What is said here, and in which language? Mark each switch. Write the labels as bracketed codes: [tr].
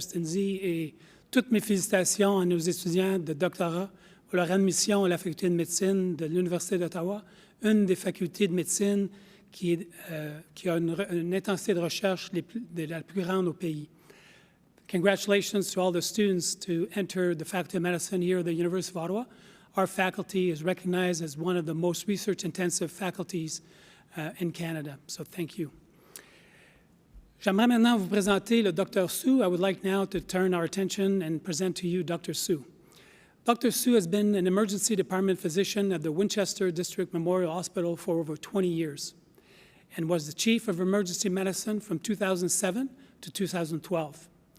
[fr] Stinzy, et toutes mes félicitations à nos étudiants de doctorat pour leur admission à la Faculté de médecine de l'Université d'Ottawa, une des facultés de médecine qui a une intensité de recherche la plus grande au pays. [en] Congratulations to all the students to enter the Faculty of Medicine here at the University of Ottawa. Our faculty is recognized as one of the most research-intensive faculties in Canada, so thank you. [fr] J'aimerais maintenant vous présenter le Dr. [en] Su. I would like now to turn our attention and present to you Dr. Su. Dr. Su has been an emergency department physician at the Winchester District Memorial Hospital for over 20 years and was the chief of emergency medicine from 2007 to 2012.